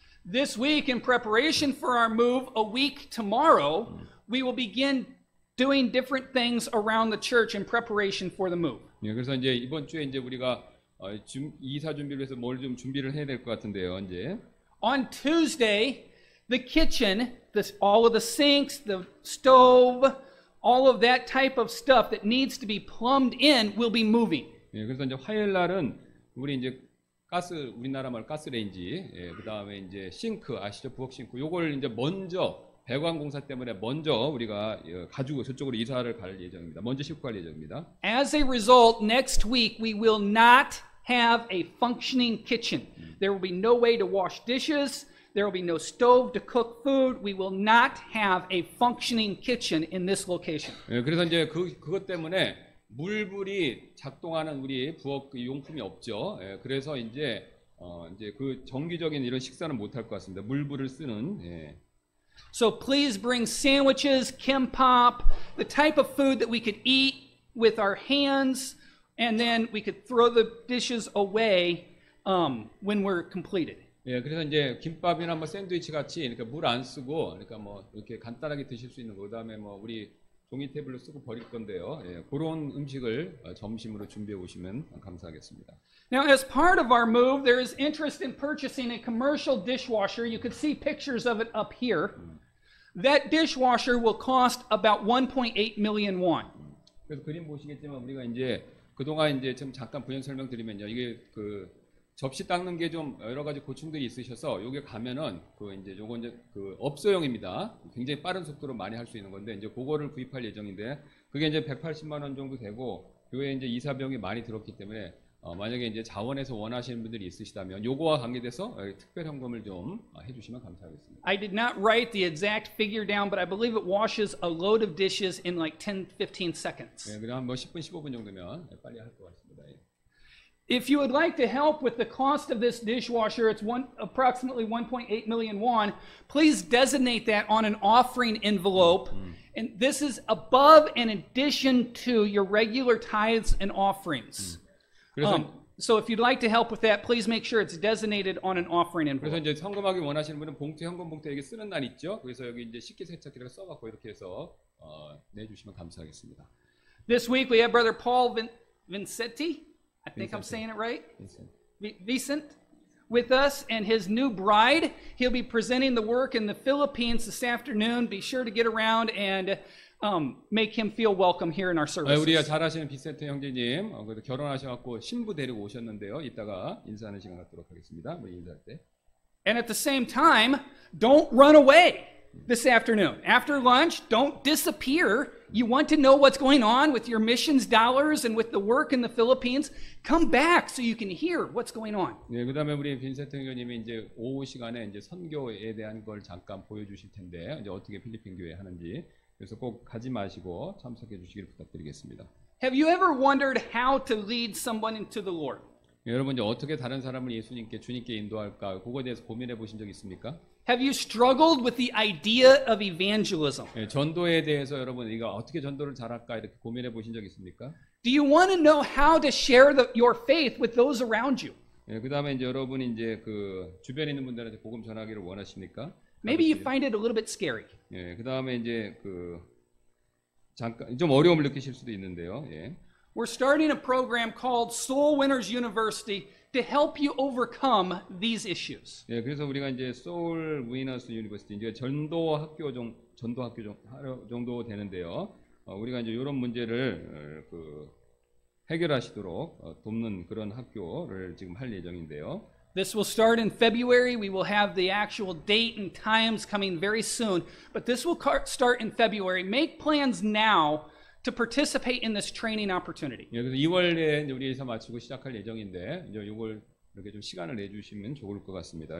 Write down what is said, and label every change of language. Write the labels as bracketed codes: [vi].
[en] This week, in preparation for our move, a week tomorrow, we will begin doing different things around the church in preparation for the move. [ko] 네, 그래서 이제 이번 주에 이제 우리가 이사 준비를 해서 뭘 좀 준비를 해야 될 것 같은데요, 이제. [en] On Tuesday, the kitchen, all of the sinks, the stove, all of that type of stuff that needs to be plumbed in will be moving. [ko] 네, 그래서 이제 화요일 날은 우리 이제 우리나라 말 가스레인지, 예, 그 다음에 이제 싱크 아시죠? 부엌 싱크. 요걸 이제 먼저 배관공사 때문에 먼저 우리가 가지고 저쪽으로 이사를 갈 예정입니다. 먼저 싣고 갈 예정입니다. [en] As a result, next week we will not have a functioning kitchen. There will be no way to wash dishes. There will be no stove to cook food. We will not have a functioning kitchen in this location. [ko] 예, 그래서 이제 그것 때문에 물불이 작동하는 우리 부엌 용품이 없죠. 예, 그래서 이제 그 정기적인 이런 식사는 못할 것 같습니다. 물불을 쓰는. 예. [en] So please bring sandwiches, kimbap, the type of food that we could eat with our hands, and then we could throw the dishes away when we're completed. [ko] 예, 그래서 이제 김밥이나 뭐 샌드위치 같이 그러니까 물 안 쓰고 그러니까 뭐 이렇게 간단하게 드실 수 있는 거, 그다음에 뭐 우리 종이 테이블로 쓰고 버릴 건데요. 예, 그런 음식을 점심으로 준비해 오시면 감사하겠습니다. [en] Now, as part of our move, there is interest in purchasing a commercial dishwasher. You could see pictures of it up here. That dishwasher will cost about 1.8 million won. [ko] 그래서 그림 보시겠지만 우리가 이제 그동안 이제 좀 잠깐 부연 설명드리면요. 이게 그 접시 닦는 게 좀 여러 가지 고충들이 있으셔서 여기 가면은 요거 이제 그 업소용입니다. 굉장히 빠른 속도로 많이 할 수 있는 건데 이제 그거를 구입할 예정인데 그게 이제 180만 원 정도 되고 교회에 이제 이사비용이 많이 들었기 때문에 만약에 이제 자원에서 원하시는 분들이 있으시다면 요거와 관계돼서 특별 현금을 좀 해주시면 감사하겠습니다. [en] I did not write the exact figure down, but I believe it washes a load of dishes in like 10-15 seconds. [ko] 네, 그냥 뭐 10분, 15분 정도면 빨리 할 것 같습니다. [en] If you would like to help with the cost of this dishwasher, it's approximately 1.8 million won. Please designate that on an offering envelope. And this is above and in addition to your regular tithes and offerings. So if you'd like to help with that, please make sure it's designated on an offering [ko] 그래서 [en] envelope. [ko] 이제 헌금하기 원하시는 분은 봉투, 현금 봉투 여기 쓰는 날 있죠. 그래서 여기 이제 식기세척기를 써갖고 이렇게 해서 내주시면 감사하겠습니다. [en] This week we have Brother Paul Vincenti. I think I'm saying it right. Vicent with us and his new bride. He'll be presenting the work in the Philippines this afternoon. Be sure to get around and make him feel welcome here in our services. [ko] 우리가 잘 아시는 비센트 형제님, 결혼하셔갖고 신부 데리고 오셨는데요. 이따가 인사하는 시간 갖도록 하겠습니다. 우리 인사할 때. [en] And at the same time, don't run away this afternoon. After lunch, don't disappear. You want to know what's going on with your missions dollars and with the work in the Philippines? Come back so you can hear what's going on. [ko] 네, 그다음에 우리 빈센트 형님이 이제 오후 시간에 이제 선교에 대한 걸 잠깐 보여주실 텐데 이제 어떻게 필리핀 교회 하는지 그래서 꼭 가지 마시고 참석해 주시길 부탁드리겠습니다. [en] Have you ever wondered how to lead someone into the Lord? [ko] 네, 여러분 이제 어떻게 다른 사람을 주님께 인도할까? 그거에 대해서 고민해 보신 적 있습니까? [en] Have you struggled with the idea of evangelism? [ko] 네, 전도에 대해서 여러분 이거 어떻게 전도를 잘할까 이렇게 고민해 보신 적 있습니까? [en] Do you want to know how to share your faith with those around you? [ko] 네, 그다음에 이제 여러분이 이제 그 주변에 있는 분들한테 복음 전하기를 원하십니까? [en] Maybe you find it a little bit scary. [ko] 예, 그다음에 이제 그 잠깐 좀 어려움을 느끼실 수도 있는데요. 예. [en] We're starting a program called Soul Winners University to help you overcome these issues. [ko] 예, 그래서 우리가 이제 소울 위너스 유니버시티 이제 전도 학교 정도 되는데요. 우리가 이제 이런 문제를 해결하시도록 돕는 그런 학교를 지금 할 예정인데요. [en] This will start in February. We will have the actual date and times coming very soon, but this will start in February. Make plans now to participate in this training opportunity. [ko] 예, 그래서 2월에 우리 이사 마치고 시작할 예정인데 이제 이걸 이렇게 좀 시간을 내주시면 좋을 것 같습니다.